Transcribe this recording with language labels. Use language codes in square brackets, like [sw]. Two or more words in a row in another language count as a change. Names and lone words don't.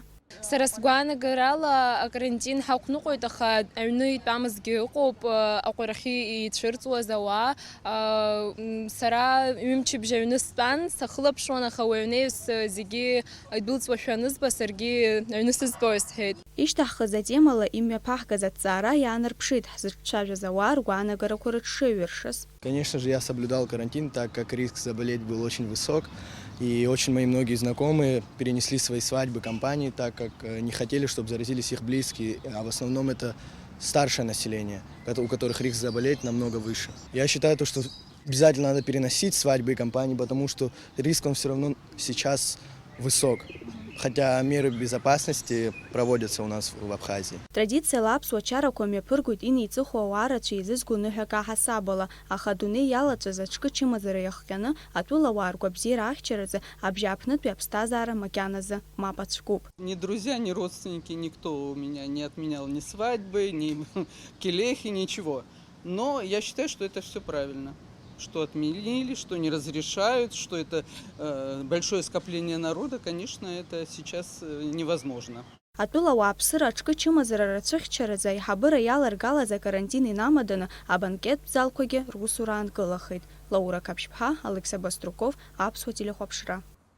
[ab] Сара сгәаанагарала акарантин ҳақәныҟәоит, аха аҩны итәамызгьы ыҟоуп, аҟәарахьы ицәырҵуаз ауаа. Сара ҩымчыбжь аҩны стәан, сахылаԥшуан, аха уи аҩнеиус зегьы идәылҵуашәа анызба, саргьы аҩны сызтәои сҳәеит. Ишьҭаҳхыз атемала имҩаԥаҳгаз аҭҵаара иаанарԥшит ҳзыҿцәажәаз ауаа ргәаанагарақәа рыҽшеиҩыршаз. [ru] Конечно же, я соблюдал карантин, так как риск заболеть был очень высок. И очень мои многие знакомые перенесли свои свадьбы, компании, так как не хотели, чтобы заразились их близкие. А в основном это старшее население, у которых риск заболеть намного выше. Я считаю, что обязательно надо переносить свадьбы и компании, потому что риск он все равно сейчас высок. Хотя меры безопасности проводятся у нас в Абхазии. [ab] Традициала аԥсуа чарақәа мҩаԥыргоит инеиҵыху ауаа рацәа изызго ныҳәак аҳасабала, аха адунеи иалаҵәаз аҿкы чымазара иахҟьаны атәылауаа ргәабзиара ахьчаразы абжьааԥнытәи аԥсҭазаара макьаназы мап ацәкуп. [ru] Ни друзья, ни родственники, никто у меня не отменял ни свадьбы, ни келехи, ничего. Но я считаю, что это все правильно. Что отменили, что не разрешают, что это большое скопление народа, конечно, это сейчас невозможно. [ab] Атәылауаа аԥсыра аҿкы чымазара рацәыхьчаразы аиҳабыра иаларгалаз акарантин инамаданы абанкеттә залқәагьы русура аанкылахеит. Лаура Каԥшьԥҳа, Алексей Баструков, Аԥсуа телехәаԥшра.